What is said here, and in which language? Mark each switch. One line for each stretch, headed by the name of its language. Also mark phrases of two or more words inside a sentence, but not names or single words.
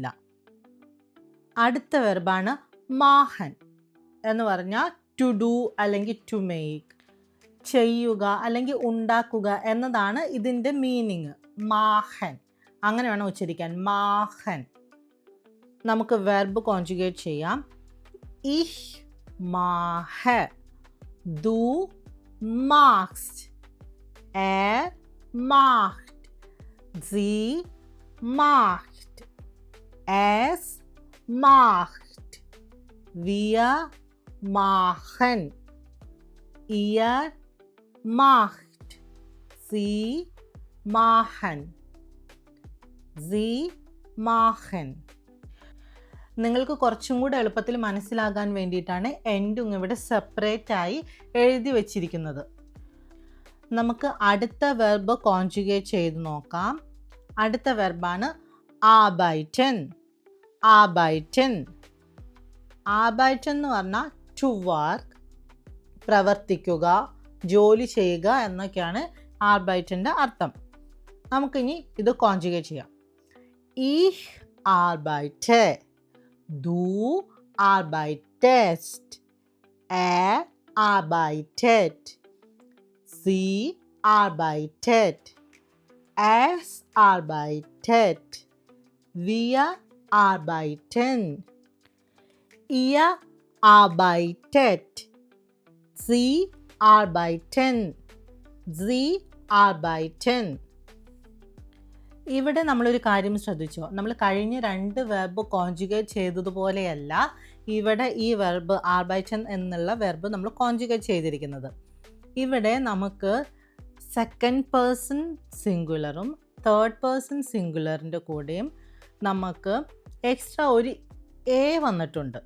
Malayalam: അടുത്ത വെർബാണ് മാഹൻ എന്ന് പറഞ്ഞാൽ
English: to do
Malayalam: അല്ലെങ്കിൽ
English: to make,
Malayalam: ചെയ്യുക അല്ലെങ്കിൽ ഉണ്ടാക്കുക എന്നതാണ് ഇതിൻ്റെ മീനിങ്. മാഹൻ അങ്ങനെ വേണം ഉച്ചരിക്കാൻ, മാഹൻ. നമുക്ക് വെർബ് കോൺജുഗേറ്റ് ചെയ്യാം.
German: ich mache, du machst, macht, sie macht, es macht, wir machen, ihr macht, sie machen, sie machen.
Malayalam: നിങ്ങൾക്ക് കുറച്ചും കൂടെ എളുപ്പത്തിൽ മനസ്സിലാകാൻ വേണ്ടിയിട്ടാണ് എൻഡും ഇവിടെ സെപ്പറേറ്റ് ആയി എഴുതി വച്ചിരിക്കുന്നത്. നമുക്ക് അടുത്ത വെർബ് കോൺജുഗേറ്റ് ചെയ്ത് നോക്കാം. അടുത്ത വെർബാണ് ആബൈറ്റൻ. ആബൈറ്റൻ ആബൈറ്റൻ എന്ന് പറഞ്ഞാൽ
English: to work,
Malayalam: പ്രവർത്തിക്കുക, ജോലി ചെയ്യുക എന്നൊക്കെയാണ് ആർബൈറ്റൻ്റെ അർത്ഥം. നമുക്കിനി ഇത് കോൺജുഗേറ്റ് ചെയ്യാം.
German: Ich arbeite, du arbeitest, er arbeitet, sie arbeitet, es arbeitet, wir arbeiten, ihr arbeitet, sie arbeiten, sie arbeiten.
Malayalam: ഇവിടെ നമ്മളൊരു കാര്യം ശ്രദ്ധിച്ചോ, നമ്മൾ കഴിഞ്ഞ രണ്ട് വെർബ് കോൺജുഗേറ്റ് ചെയ്തതുപോലെയല്ല ഇവിടെ ഈ വെർബ് ആർബൈറ്റൻ എന്നുള്ള വെർബ് നമ്മൾ കോൺജുഗേറ്റ് ചെയ്തിരിക്കുന്നത്. ഇവിടെ നമുക്ക്
English: second person singular-ും third person singular-ിൻ്റെ
Malayalam: കൂടെയും നമുക്ക് എക്സ്ട്രാ ഒരു എ വന്നിട്ടുണ്ട്.